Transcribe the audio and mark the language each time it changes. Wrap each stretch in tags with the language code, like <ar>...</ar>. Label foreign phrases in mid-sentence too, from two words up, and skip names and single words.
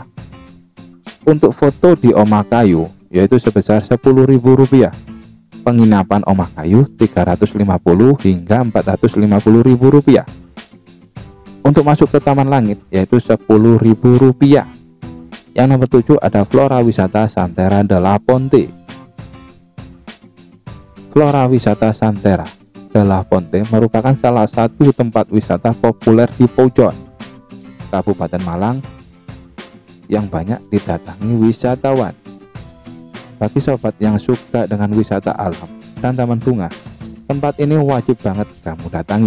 <id>Untuk foto di Omah Kayu yaitu sebesar Rp10.000. Penginapan Omah Kayu Rp350 hingga Rp450.000. Untuk masuk ke Taman Langit yaitu Rp10.000. Yang nomor 7 ada Flora Wisata Santera de la Ponte. Flora Wisata Santera de la Ponte merupakan salah satu tempat wisata populer di Pujon, Kabupaten Malang, yang banyak didatangi wisatawan. Bagi sobat yang suka dengan wisata alam dan taman bunga, tempat ini wajib banget kamu datangi.</id>